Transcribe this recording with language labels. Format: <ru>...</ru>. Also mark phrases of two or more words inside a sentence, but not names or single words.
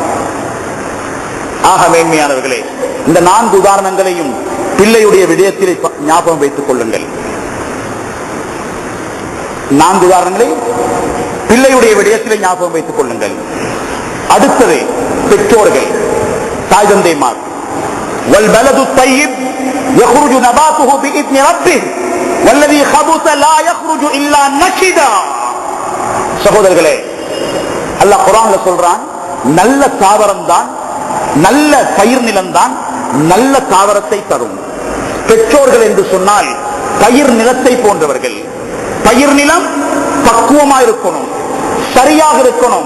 <ta>ஆக மேன்மையானவர்களே, இந்த 4 உதாரணங்களையும் பிள்ளையுடைய விடயத்திலே ஞாபகம் வைத்துக் கொள்ளுங்கள். 4 உதாரணங்களை பிள்ளையுடைய விடயத்திலே ஞாபகம் வைத்துக் கொள்ளுங்கள். அடுத்தது பெற்றோர்கள், தாய் தந்தைமார்.</ta> <ar>والبلد الطيب يخرج نباته بإذن ربه والذي خبث لا يخرج إلا نكدا.</ar> <ta>சகோதரர்களே, அல்லாஹ் குர்ஆன்ல சொல்றான், நல்ல தாவரம் தான், நல்ல பயிர் நிலம் தான் நல்ல தாவரத்தை தரும். பெற்றோர்கள் என்று சொன்னால் பயிர் நிலத்தை போன்றவர்கள். பயிர் நிலம் பக்குவமாக இருக்கணும், சரியாக இருக்கணும்.</ta>